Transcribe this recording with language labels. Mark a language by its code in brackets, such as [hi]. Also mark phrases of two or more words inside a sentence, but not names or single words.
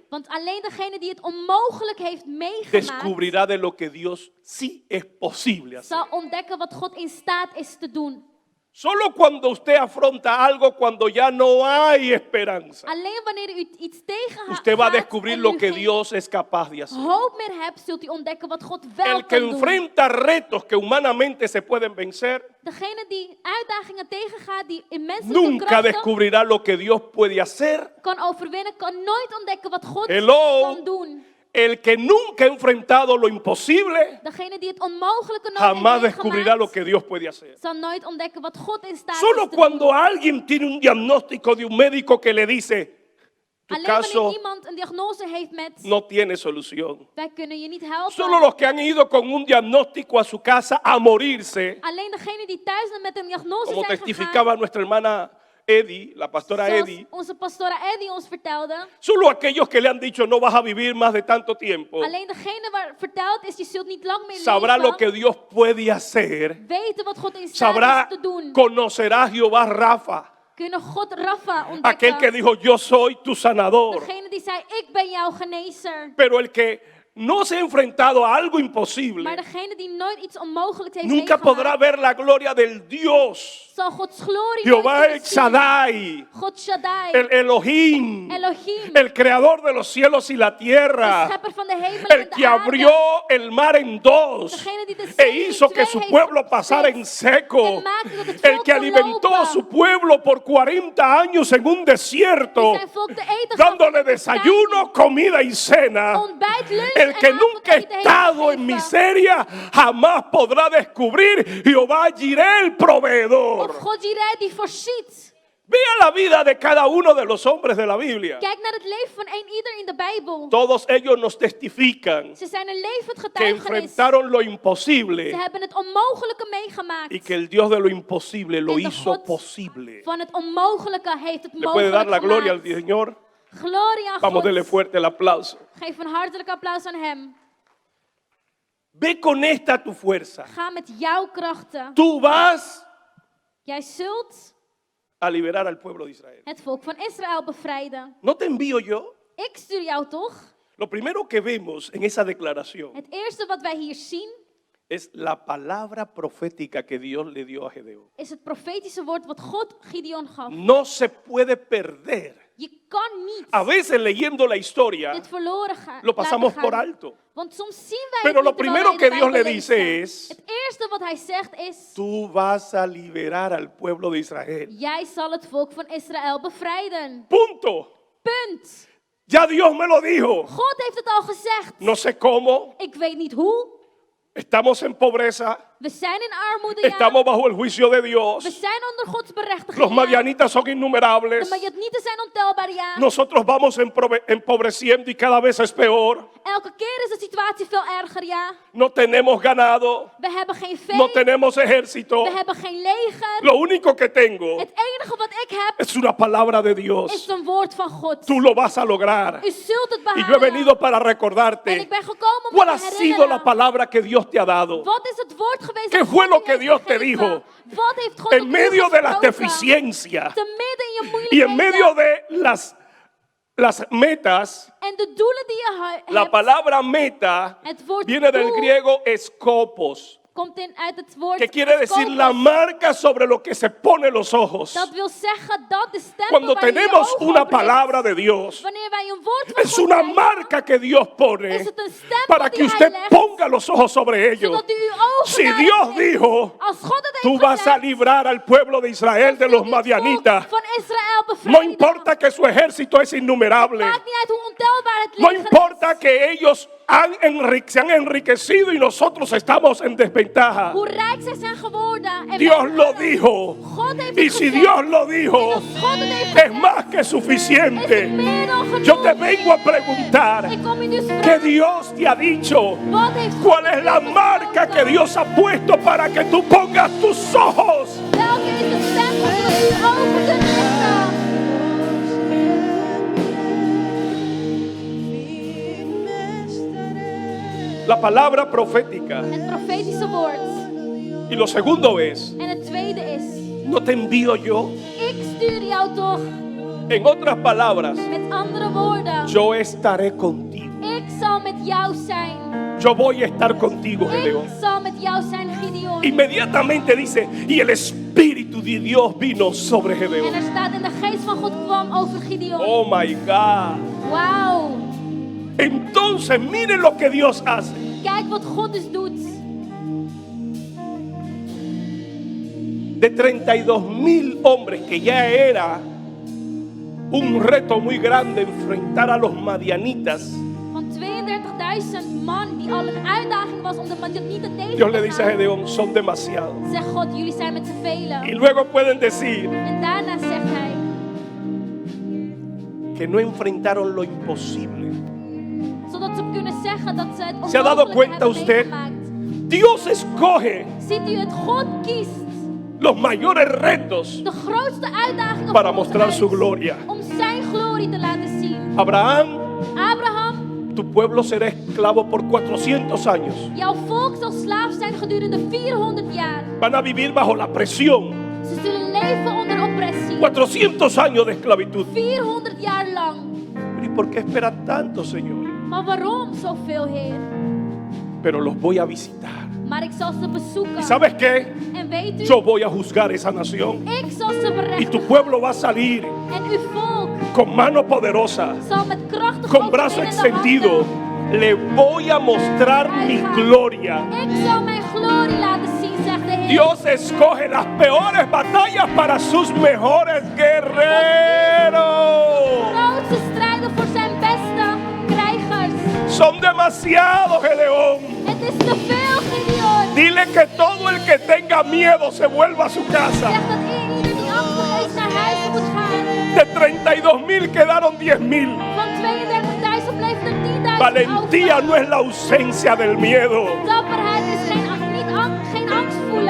[nl] Want alleen degene die het onmogelijk heeft meegemaakt, [es] descubrirá de lo que Dios sí es posible hacer. [nl] zal ontdekken wat God in staat is te doen. [es] Solo cuando usted afronta algo cuando ya no hay esperanza, [nl] Alleen wanneer u iets tegengaat [es] usted va a descubrir [nl] en [es] lo [nl] u [es] que [nl] geen [es] Dios es capaz de hacer. [nl] hoop meer hebt, zult u ontdekken wat God wel [es] El que [nl] kan doen. [es] enfrenta retos que humanamente se pueden vencer, [nl] Degene die uitdagingen tegengaat, die in menselijke [es] nunca [nl] krachten [es] descubrirá lo que Dios puede hacer. [nl] kan overwinnen, kan nooit ontdekken wat God [en] Hello. [nl] kan doen. [es] El que nunca ha enfrentado lo imposible, [nl] Degene die het onmogelijke nooit [es] jamás [nl] heeft [es] descubrirá lo [nl] meegemaakt, [es] que Dios puede hacer. [nl] zal nooit ontdekken wat God in staat [es] Solo [nl] is te [es] cuando [nl] doen. [es] alguien tiene un diagnóstico de un médico que le dice, tu [nl] Alleen wanneer [es] caso [nl] iemand een diagnose heeft met, [es] no tiene solución. [nl] wij kunnen je niet helpen. [es] Solo los que han ido con un diagnóstico a su casa a morirse, [nl] Alleen degene die thuis met een diagnose [es] como [nl] zijn [es] testificaba nuestra hermana Eddie, la pastora [nl] gegaan, Eddie, zoals onze pastora Eddie ons vertelde. [es] solo aquellos que le han dicho no vas a vivir más de tanto tiempo, [nl] Alleen degene waar verteld is, je zult niet lang meer [es] sabrá lo que [nl] leven. [es] Dios puede hacer, [nl] Weten wat God in staat [es] sabrá, [nl] is te doen. [es] conocerá a Jehová Rafa, [nl] Kunnen God Rafa [es] aquel [nl] ontdekken. [es] que dijo yo soy tu sanador. [nl] Degene die zei, ik ben jouw genezer. [es] Pero el que no se ha enfrentado a algo [nl] Maar [es] imposible, [nl] degene die nooit iets onmogelijks heeft [es] nunca podrá [nl] meegemaakt, [es] ver la gloria del Dios, [nl] zal Gods glorie [es] Jehová [nl] nooit [es] El [nl] kunnen zien. [es] Shaddai, [nl] God Shaddai, [es] el Elohim, [nl] Elohim, [es] el creador de los cielos y la [nl] de [es] tierra, [nl] schepper van de hemel en [es] el [nl] de [es] que [nl] aarde. [es] abrió el mar en dos [nl] Degene die de [es] e [nl] zee in [es] hizo que [nl] twee [es] su [nl] heeft [es] pueblo pasara en [nl] gesplitst [es] seco, [nl] en maakte dat het [es] el [nl] volk [es] que [nl] kon [es] alimentó a [nl] lopen. [es] su pueblo por 40 años en un desierto, [nl] Die zijn volk te eten gaf [es] dándole [nl] in de [es] desayuno, comida y cena. [nl] ontbijt, lunch [es] El que [nl] en [es] nunca ha [nl] avondeten heeft [es] estado en [nl] gegeven. [es] miseria jamás podrá descubrir Jehová Jireh el proveedor. [nl] Of God Jireh die voorziet. [es] Vea la vida de cada uno de los hombres de la Biblia. [nl] Kijk naar het leven van ieder in de Bijbel. [es] Todos ellos nos testifican [nl] Ze zijn een levend [es] que [nl] getuigenis. [es] enfrentaron lo imposible [nl] Ze hebben het onmogelijke meegemaakt. [es] y que el Dios de lo imposible lo [nl] En de [es] hizo [nl] God [es] posible. [nl] van het onmogelijke heeft het [es] ¿Le puede [nl] mogelijk [es] dar la gloria al [nl] gemaakt. [es] Señor? [nl] Gloria aan [es] Vamos, [nl] God. [es] denle fuerte el aplauso. [nl] Geef een hartelijk applaus aan hem. [es] Ve con esta tu fuerza. [nl] Ga met jouw krachten. [es] Tú vas [nl] Jij zult [es] a liberar al pueblo de Israel. [nl] het volk van Israël bevrijden. [es] ¿No te envío yo? [nl] Ik stuur jou toch? [es] Lo primero que vemos en esa declaración [nl] Het eerste wat wij hier zien [es] es la palabra profética que Dios le dio a Gedeón. [nl] is het profetische woord wat God Gideon gaf. [es] No se puede perder. [nl] Je kan niet [es] A veces leyendo la historia [nl] dit verloren gaan. [es] lo pasamos [nl] laten [es] por [nl] gaan. [es] alto. [nl] Want soms zien wij [es] Pero [nl] het [es] lo [nl] niet terwijl [es] primero [nl] wij in de [es] que Dios le [nl] Bijbel [es] dice [nl] lezen. [es] es: [nl] Het eerste wat hij zegt is: [es] Tú vas a liberar al pueblo de Israel. [nl] jij zal het volk van Israël bevrijden. [es] Punto. [nl] Punt. [es] Ya Dios me lo dijo. [nl] God heeft het al gezegd. [es] No sé cómo. [nl] Ik weet niet hoe. [es] Estamos en pobreza. [nl] We zijn in armoede, ja. [es] Estamos bajo el juicio de Dios. [nl] We zijn onder Gods berechtiging. [es] Los [nl] ja. [es] madianitas son [nl] De [es] innumerables. [nl] Madianieten zijn ontelbaar, ja. [es] Nosotros vamos empobreciendo y cada vez es peor. [nl] Elke keer is de situatie veel erger, ja. [es] No tenemos ganado. [nl] We hebben geen vee. [es] No tenemos ejército. [nl] We hebben geen leger. [es] Lo único que tengo [nl] Het enige wat ik heb [es] es una palabra de [nl] is [es] Dios. [nl] een woord van God. [es] Tú lo vas a lograr. [nl] U zult het [es] Y yo he [nl] behalen. [es] venido para [nl] En [es] recordarte [nl] ik ben gekomen om [es] cuál [nl] je [es] ha [nl] te [es] sido [nl] herinneren. [es] la palabra que Dios te ha dado. [nl] Wat is het woord geweest [es] ¿Qué [nl] dat [es] fue [nl] God [es] lo [nl] u [es] que [nl] heeft [es] Dios te [nl] gegeven? [es] dijo? [nl] Wat heeft God [es] En [nl] tot u [es] medio de las [nl] gesproken? [es] deficiencias [nl] Te midden in je [es] y en [nl] moeilijkheden. [es] medio de las metas, [nl] En de doelen die je [es] la [nl] hebt, [es] palabra meta [nl] het woord [es] viene del [nl] doel [es] griego escopos, [nl] komt uit het woord [es] que quiere decir [nl] scopus. [es] la marca sobre lo que se ponen los ojos. [nl] Dat wil zeggen dat de stempel [es] Cuando [nl] waar je je [es] tenemos [nl] ogen [es] una [nl] op richt, [es] palabra de Dios, [nl] wanneer wij een woord van [es] es [nl] God [es] una [nl] krijgen, [es] marca que Dios pone [nl] is het een stempel [es] para [nl] die [es] que [nl] hij [es] usted [nl] legt, [es] ponga los ojos sobre ellos. [nl] zodat u uw ogen [es] Si [nl] daarop [es] Dios [nl] richt. [es] dijo, [nl] Als God het [es] tú [nl] heeft [es] vas a [nl] gezegd, [es] librar al pueblo de Israel de [nl] zult [es] los [nl] u het [es] madianitas. [nl] volk van Israël [es] No [nl] bevrijden. [es] importa que su ejército es innumerable. [nl] Maakt niet uit hoe ontelbaar het [es] No [nl] leger [es] importa [nl] is. [es] que ellos se han enriquecido y nosotros estamos en desventaja. [nl] Hoe rijk zij zijn geworden. En [es] Dios [nl] wij [es] lo [nl] arm. [es] dijo. [nl] God heeft [es] Y [nl] het [es] si [nl] gezegd. [es] Dios lo [nl] En [es] dijo, [nl] als God het heeft [es] es [nl] gezegd, [es] más que [nl] is het [es] suficiente. [nl] meer dan genoeg. [es] Yo te vengo a preguntar, [nl] Ik kom u dus [es] ¿qué [nl] vragen. [es] Dios te ha dicho? [nl] Wat heeft God [es] ¿Cuál es la [nl] u [es] marca que [nl] gesproken? [es] Dios ha puesto para que tú pongas tus ojos? [nl] Welke is de stempel zodat u uw ogen kunt richten? [es] La palabra profética. [nl] Het profetische woord. [es] Y lo segundo es, [nl] En het tweede is, [es] no te envío yo. [nl] ik stuur jou toch. [es] En otras palabras, [nl] Met andere woorden, [es] yo estaré contigo. [nl] ik zal met jou zijn. [es] Yo voy a estar contigo, [nl] Ik [es] Gedeón. [nl] zal met jou zijn, Gideon. [es] Inmediatamente dice, y el Espíritu Espíritu de Dios vino sobre [nl] En [es] Gedeón. [nl] er staat, en de geest van God kwam over Gideon. [en] Oh my God. [nl] Wauw. [es] Entonces miren lo que Dios hace. [nl] Kijk wat God dus doet. [es] De 32,000 hombres, que ya era un reto muy grande enfrentar a los madianitas. [nl] Van 32.000 man die al een uitdaging was om de Madianieten tegen [es] Dios le [nl] te [es] dice a [nl] gaan. [es] Gedeón, son demasiados. [nl] Zegt God, jullie zijn met z'n [es] Y [nl] velen. [es] luego pueden decir [nl] En daarna zegt hij [es] que no enfrentaron lo imposible. [nl] zodat ze kunnen zeggen dat ze het [es] ¿Se ha dado [nl] onmogelijke [es] cuenta [nl] hebben [es] usted? [nl] meegemaakt. [es] Dios escoge [nl] Ziet u het? God kiest [es] los mayores retos [nl] de grootste uitdagingen [es] para [nl] voor ons [es] mostrar [nl] uit [es] su gloria. [nl] om zijn glorie te laten zien. [es] Abraham, [nl] Abraham, [es] tu pueblo será esclavo por 400 años. [nl] jouw volk zal slaaf zijn gedurende 400 jaar. [es] Van a vivir bajo la presión. [nl] Ze zullen leven onder oppressie. [es] 400 años de esclavitud. [nl] 400 jaar lang. [es] ¿Y por qué esperas tanto, Señor? [nl] Maar waarom zoveel, Heer? [es] Pero los voy a visitar. [nl] Maar ik zal ze bezoeken. [es] ¿Y sabes qué? [nl] En weet u, [es] Yo voy a juzgar esa nación. [nl] ik zal ze [es] Y tu [nl] berechten. [es] pueblo va a salir [nl] En uw volk [es] con mano poderosa, [nl] zal met krachtige [es] con brazo [nl] overwinnende [es] extendido. [nl] handen. [es] Le voy a mostrar mi gloria. [nl] Ik zal mijn glorie laten zien, zegt de Heer. [es] Dios escoge las peores batallas para sus mejores guerreros. [nl] Grootste strijden voor zijn beste krijgers. [es] Son demasiados, Gedeón. [nl] Het is te veel, Gideon. [es] Dile que todo el que tenga miedo se vuelva a su casa. [nl] Zeg dat ieder die angstig is naar huis moet gaan. [es] De 32,000 quedaron 10,000. [nl] Van 32.000 bleven er 10.000 [es] Valentía [nl] over. [es] no es la ausencia del miedo. [nl] Dapperheid is geen angst voelen.